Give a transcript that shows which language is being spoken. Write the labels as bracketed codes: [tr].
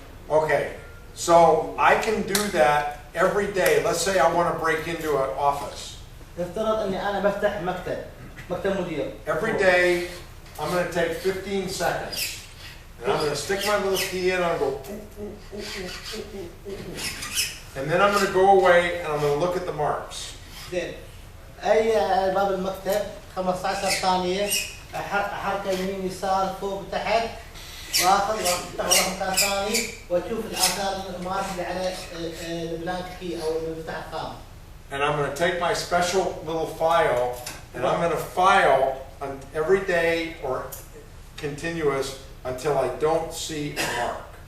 [en] Okay, so I can do that every day. Let's say I want to break into an office. [ar] نفترض اني انا بفتح مكتب مدير. [en] Every day I'm going to take 15 seconds. And I'm going to stick my little key in and I'll go, and then I'm going to go away and I'm going to look at the marks. [ar] زين. اي باب المكتب 15 ثانية حركة يمين يسار فوق تحت واخذ وافتح مكان ثاني واشوف الاثار المارك اللي على البلانك كي او المفتاح الخام. [en] And I'm going to take my special little file and I'm going to file on every day or continuous until I don't see a mark.